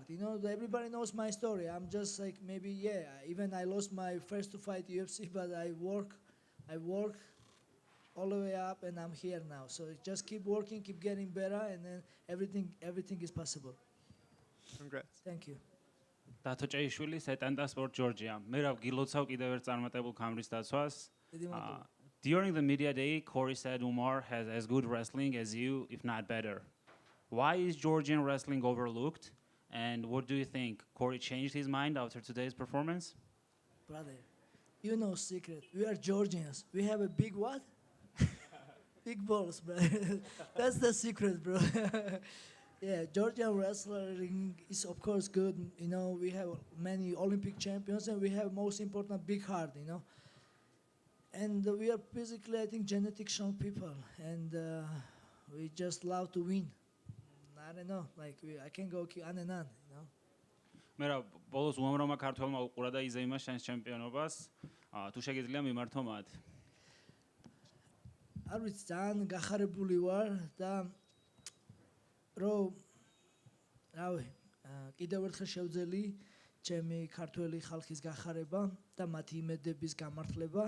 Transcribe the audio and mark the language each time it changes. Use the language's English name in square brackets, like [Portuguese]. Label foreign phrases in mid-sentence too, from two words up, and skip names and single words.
[English] You know, everybody knows my story. I'm just like maybe even I lost my first to fight UFC, but I work all the way up, and I'm here now. So just keep working, keep getting better, and then everything is possible. Congrats. Thank you. [Georgian] დათო ჭეიშვილი, სეტანდა სპორტ ჯორჯია. მერაბ გილოცავ კიდევ ერთ წარმატებულ ქამრის დაცვას. [English] During the media day, Corey said Umar has as good wrestling as you, if not better. Why is Georgian wrestling overlooked? And what do you think? Corey changed his mind after today's performance? Brother, you know secret. We are Georgians. We have a big what? Big balls, brother. That's the secret, bro. Yeah, Georgian wrestling is of course good. You know, we have many Olympic champions, and we have most important big heart. You know. And we are basically, I think, genetic strong people, and we just love to win. I don't know, like I can go on and on, you know. [Georgian] მერაბ, ბოლოს უამრავმა ქართველმა უყურა და იზეიმა შენს ჩემპიონობას. თუ შეგიძლია მიმართო მათ. არ ვიცი, ძალიან გახარებული ვარ და რომ რავი, კიდევ ერთხელ შევძელი ჩემი ქართველი ხალხის გახარება და მათი იმედების გამართლება.